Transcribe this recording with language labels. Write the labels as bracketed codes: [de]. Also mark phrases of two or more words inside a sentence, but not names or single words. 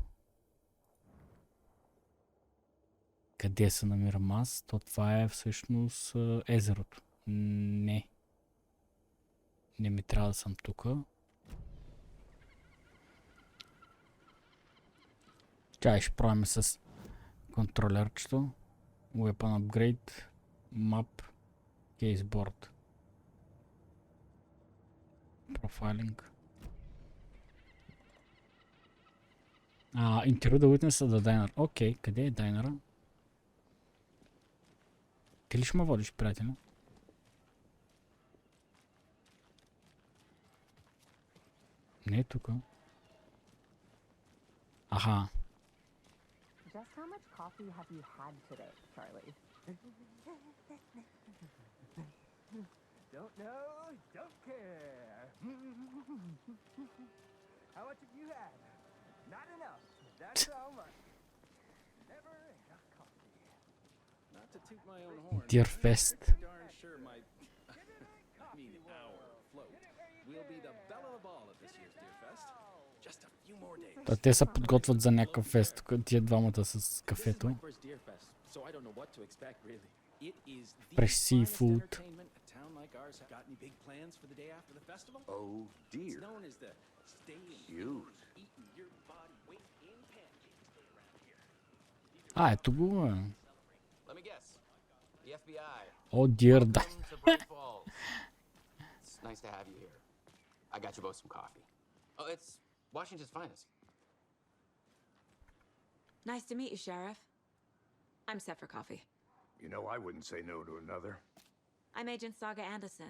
[bg] Къде се намирам аз? То това е всъщност езерото. Не. Не ми трябва да съм тук. Чай ще пробваме с контролерчето. [en] Weapon Upgrade. Map. Caseboard. Profiling. [bg] Интервю да [en] witness the diner. [bg] Окей, къде е дайнера? Ти ли ще ме водиш, приятеля? Не е тук. Аха. [en] Just how much coffee have you had today, Charlie? Don't know, don't care. How much have you had? Not enough. That's how much. Never enough coffee. Not to toot my own horn. Dear Fest. Darn sure my our float will be the belle of the ball at this year's Deer Fest. Just a few more days. Те се подготвят за някакъв фест, тук тия двамата с кафето. This is my first Deer Fest, so I don't know what to expect really. It is the Fresh finest seafood. entertainment a town like ours. Got any big plans for the day after the festival? Oh It's dear, known as the stay and cute. eating your body weight in pancakes day around here. [bg] Ето го. [en] Let me guess. The FBI. [bg] О, дир, да. [en] Welcome to Brайт Фолс. It's nice to have you here. I got you both some coffee. Oh, it's Washington's finest. Nice to meet you, Sheriff. I'm set for coffee. You know I wouldn't say no to another. I'm Agent Saga Андерсън.